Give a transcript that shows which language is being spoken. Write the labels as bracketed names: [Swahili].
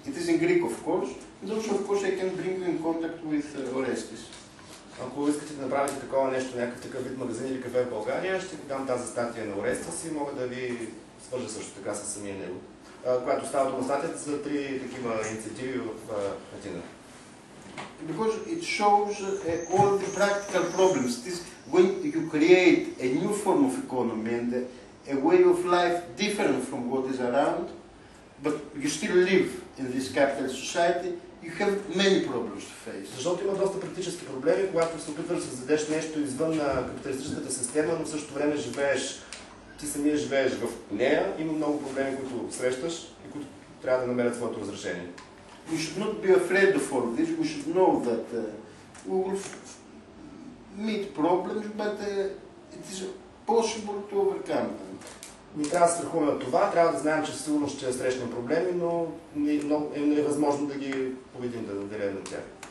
[English] It is in Greek, of course, and also, of course, I can bring you in contact with Orestes. [Bulgarian] Ако искате да направите такова нещо, някакъв такъв вид магазин или кафе в България, ще ви дам тази статия на Орестес и мога да ви свържа също така с самия него, която става дума статията за 3 такива инициативи в Атина. [English] Because it shows all the practical problems. It is when you create a new form of economy and a way of life different from what is around, but you still live in this capitalist society, you have many problems to face. [Bulgarian] Защото има доста практически проблеми, когато се опитваш да създадеш нещо извън капиталистическата система, но в същото време ти самия живееш в нея. Има много проблеми, които срещаш и които трябва да намерят своето разрешение. [English] We should not be afraid of all this. We should know that we will meet problems, but it is possible to overcome them. [Bulgarian] Не трябва да се страхуваме от това, трябва да знаем, че сигурно ще срещнем проблеми, но е невъзможно да ги победим, да надделеем на тях.